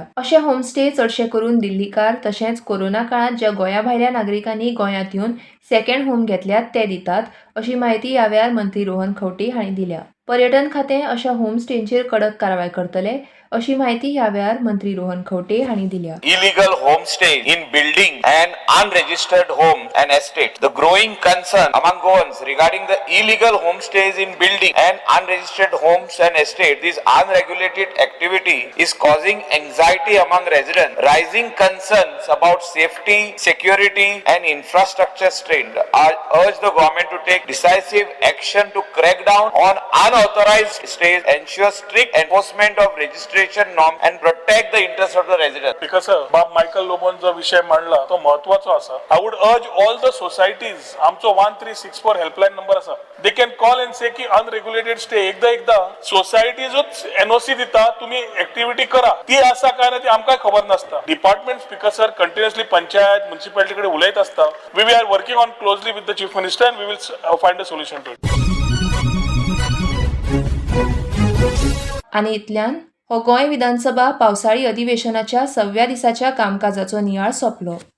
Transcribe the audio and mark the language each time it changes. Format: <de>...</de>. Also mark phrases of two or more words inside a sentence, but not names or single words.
<kok>अशे होमस्टे चडशे करून दिल्लीकार तशेंच कोरोना काळात ज्या गोंया भायल्या नागरिकांनी गोंयांत येवन सेकंड होम घेतल्यात ते दितात अशी माहिती ह्या वेळार मंत्री रोहन खंवटे हांणी दिल्या. पर्यटन खातें अशा होमस्टेंचेर कडक कारवाय करतले अशी माहिती ह्या वेळार मंत्री रोहन खंवटे हांणी दिल्या.</kok> <en>Illegal homestay in building and unregistered home and estate. The growing concern among Goans regarding the illegal homestays in building and unregistered homes and estate, this unregulated activity is causing anxiety among residents. Rising concerns about safety, security and infrastructure strain. I urge the government to take decisive action to crack down on unauthorized stays, ensure strict enforcement of registration administration norm and protect the interest of the residents.</en> <kok>बिकॉज बाब मायकल लोबोन जो विषय मांडला तो महत्वाचो आसा.</kok> <en>I would urge all the societies</en> <kok>आमचो 1364 हेल्पलायन नंबर आसा.</kok> <en>They can call and say</en> <kok>की</kok> <en>unregulated stay</en> <kok>एकदा सोसायटीजूच एनओसी दिता तुम्ही एक्टिविटी करा ती आसा काय ना ती आमकां खबर नासता. डिपार्टमेंट</kok> <en>Speaker sir</en> <kok>कंटिन्युअसली पंचायत म्युनिसिपालिटी कडे उलयत असता.</kok> <en>We are working on closely with the Chief Minister and we will find a solution to it.</en> <kok>आनी इतल्यान हो गोंय विधानसभा पावसाळी अधिवेशनाच्या 6व्या दिसाच्या कामकाजाचो नियाळ सोंपलो.</kok>